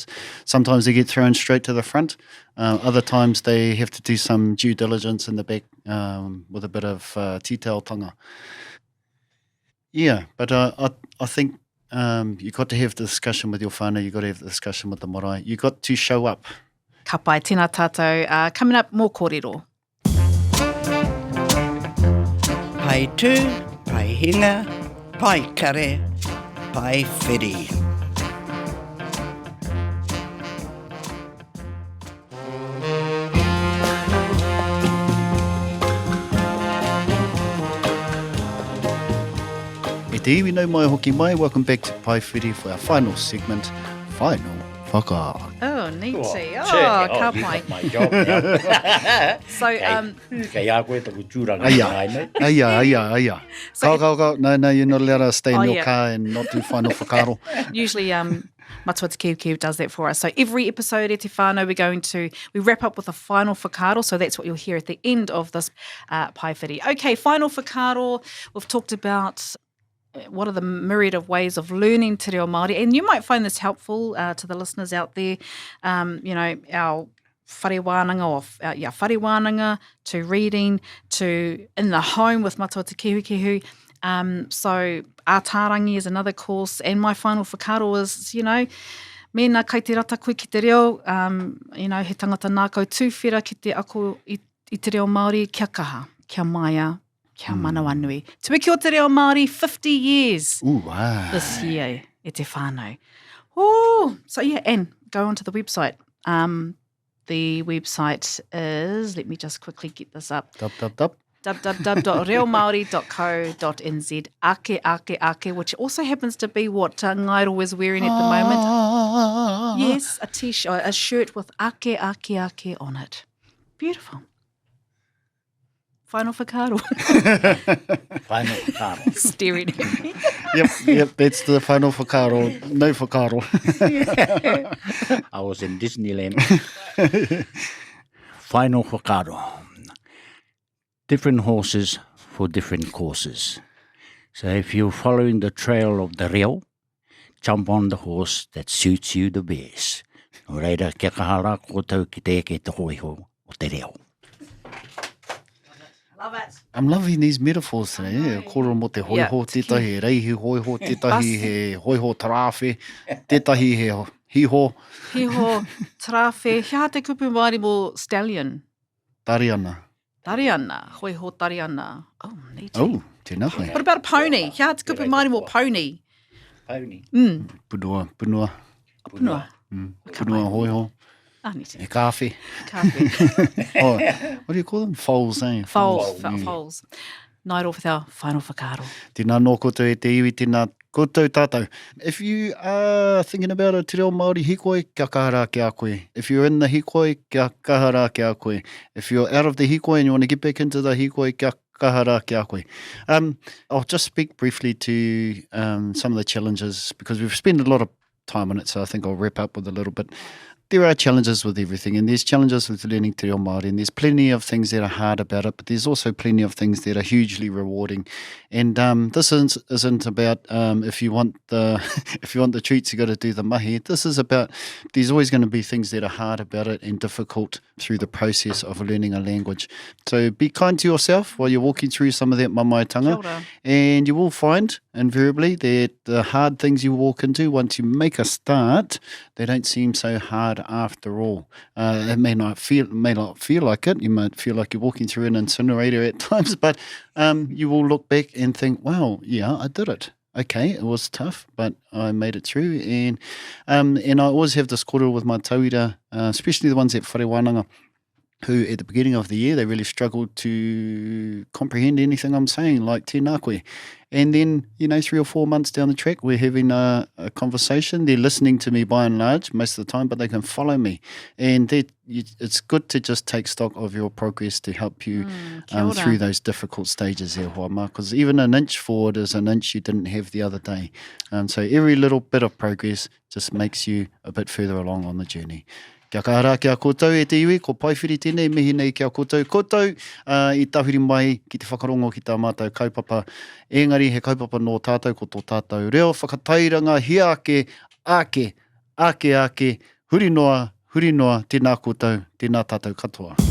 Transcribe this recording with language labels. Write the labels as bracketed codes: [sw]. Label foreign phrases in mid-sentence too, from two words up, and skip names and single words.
[en] Sometimes they get thrown straight to the front. Other times they have to do some due diligence in the back with a bit of titaotanga. Yeah, but I think you've got to have the discussion with your whānau, you've got to have the discussion with the marae. You've got to show up. [mi] Ka pai, tēnā tātou. [en] Coming up, more kōrero. [mi] Pai tū, pai hinga, pai kare, pai whiri. E te iwi nau mai hoki mai, [en] welcome back to Paewhiri for our final segment, Final Whaka. Oh, neaty. Oh, [mi] Ka [en] you [mi] pai. [en] got my job now. So, [mi] Kei a koe taku tūranga Aia. Aia. Kau. [en] No, you're not allowed to stay in your car and not do final whakaro. usually Matua Te Kiwi does that for us. So every episode at Te Whānau, we wrap up with a final whakaro. So that's what you'll hear at the end of this Paewhiri. Okay, final whakaro. We've talked about what are the myriad of ways of learning [mi] te reo Māori, [en] and you might find this helpful to the listeners out there. Our [mi] whare wānanga whare wānanga, [en] to reading, to in the home with Matua Te Kiwi. So ātārangi is another course, and my final whakaro is, [mi] mena kai te rata koe ki te reo, he tangata nākau tūwhera ki te ako i te reo Māori, kia kaha, kia maia, kia manawanui. [en] Te wiki o te reo Māori, 50 years Ooh, wow. this year [mi] e te whānau. [en] Oh, so and go onto the website. The website is, let me just quickly get this up. www.reomaori.co.nz. Ake, which also happens to be what Ngairo is wearing at the moment. Yes, a t-shirt, a shirt with ake on it. Beautiful. Final whakaro. Final whakaro. Staring at me. Yep, that's the final whakaro. No whakaro. I was in Disneyland. Final whakaro. Different horses for different courses. So if you're following the trail of the reo, jump on the horse that suits you the best. [mi] No reira, kia kahara koutou ki te eke te hoiho o te reo. [en] Love it. I'm loving these metaphors today. Yeah, [mi] kōrero mo te hoiho, tētahi reihi hoiho, tētahi he hoiho tarawhi, tētahi he hiho. Hiho, tarawhi, hea te kupu Māori mo stallion. Tariana. Tariana, hoi ho tariana. [en] Oh, neat. [mi] Oh, tēnā koe. [en] What about a pony? [mi] Kia te kupu mai mo pony. [en] Pony. [mi] Punua. Punua. Punua hoiho. Ah, neat. E kāwhi. Kāwhi. [en] Oh, what do you call them? Foals, eh? Foals. Nai ro with our final whakaaro. [mi] Tēnā nō koutou e te iwi, tēnā koutou tātou. [en] If you are thinking about a [mi] te reo Māori hikoi, kia kahara ki a koe. [en] If you're in the hikoi, [mi] kia kahara ki a koe. [en] If you're out of the hikoi and you want to get back into the hikoi, [mi] kia kahara ki a koe. [en] I'll just speak briefly to some of the challenges because we've spent a lot of time on it, so I think I'll wrap up with a little bit. There are challenges with everything, and there's challenges with learning [mi] te reo Māori, [en] and there's plenty of things that are hard about it, but there's also plenty of things that are hugely rewarding. And this isn't about if you want the treats, you got to do the mahi. This is about there's always going to be things that are hard about it and difficult through the process of learning a language. So be kind to yourself while you're walking through some of that mamaitanga, [mi] Kia ora. [en] and you will find invariably that the hard things you walk into, once you make a start, they don't seem so hard after all. It may not feel like it. You might feel like you're walking through an incinerator at times, but you will look back and think, wow, yeah, I did it. Okay, it was tough, but I made it through. And I always have this kōrero with my tauira, especially the ones at [mi] whare wānanga, [en] who at the beginning of the year, they really struggled to comprehend anything I'm saying, like [mi] tēnā koe. [en] And then, 3 or 4 months down the track, we're having a conversation. They're listening to me by and large most of the time, but they can follow me. And it's good to just take stock of your progress to help you [mi] Kia ora. [en] through those difficult stages there, Hoama, because even an inch forward is an inch you didn't have the other day. So every little bit of progress just makes you a bit further along on the journey. [mi] Kia kahara kia koutou e te iwi, ko Paewhiri tēnei, mihi nei kia koutou. Koutou, I tahuri mai ki te whakarongo ki tā mātou kaupapa. Engari he kaupapa nō tātou ko tō tātou reo whakatairanga hiake, ake, huri noa, tēnā koutou, tēnā tātou katoa.